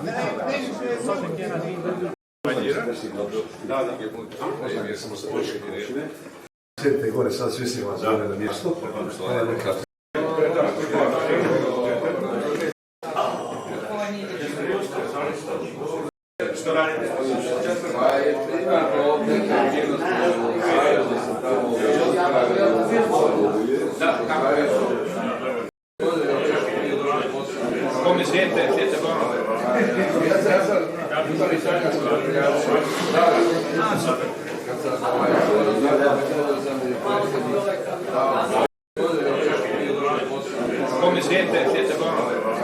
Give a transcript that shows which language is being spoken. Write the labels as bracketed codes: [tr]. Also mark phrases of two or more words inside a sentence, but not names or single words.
[hr] Sjedite gore, sad svi si vas zove na mjesto. Što radite? [it] Come siete? Siete buoni? Come siete? Siete buoni?